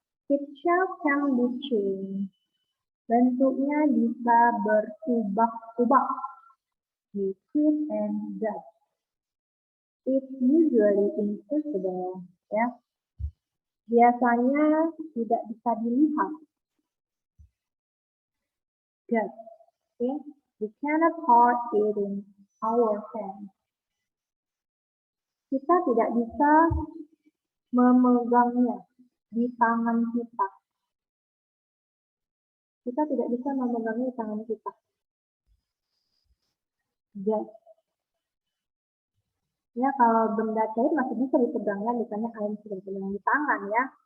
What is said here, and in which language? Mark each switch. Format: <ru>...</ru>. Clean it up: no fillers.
<en>Its shape can be changed.</en> <id>Bentuknya bisa berubah-ubah.</id> <en>Liquid and gas. It's usually invisible. Ya.</en> <id>Biasanya tidak bisa dilihat.</id> <en>Gas. Okay. We cannot hold it in our hands.</en> <id>Kita tidak bisa memegangnya di tangan kita. Kita tidak bisa memegangnya di tangan kita. Gas. Ya, kalau benda cair masih bisa dipegangnya, misalnya air bisa dipegang di tangan ya.</id>